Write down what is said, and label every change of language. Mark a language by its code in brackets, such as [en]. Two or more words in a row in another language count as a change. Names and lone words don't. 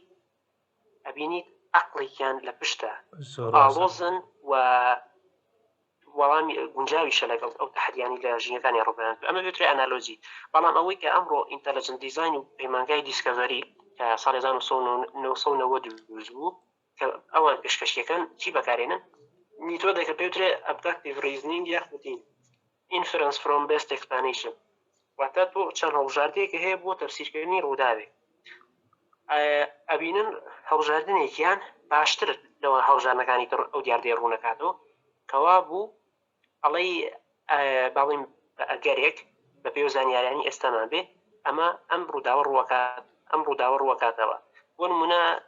[ckb] ئەبینیت عەقڵێکیان لە پشتە ئاڵۆزن و وەڵامی گونجاویشە لەگەڵ ئەو تەحدیانی لە ژینەکانی ڕۆبەران ئەمە بێترێ ئەنالۆجی. بەڵام ئەوەی کە ئەمڕۆ [en] intelligent design [ckb] و پەیمانگای دیسکەڤەری کە ساڵی 1990 بوو کە ئەوان پێشکەشیەکان چی بەکارێنن میتۆدێکە پێوترێ [en] abductive reasoning [ckb] یاخوتین [en] inference from best explanation [ckb] واتە تۆ چەند هەڵبژاردەیەکە هەیە بۆ تەفسیرکردنی ڕووداوێک ئەبینن هەڵبژاردنێکیان باشتر لەوە هەڵبژاردنەکانی تر ئەو دیاردەیە ڕوونەکاتەوە کەوا بوو ئەڵەی باڵین ئەگەرێک بە پێی زانیاریانی ئێستامان بێ ئەمە ئەم ڕووداوە ڕووەکاتەوە بۆ نمونە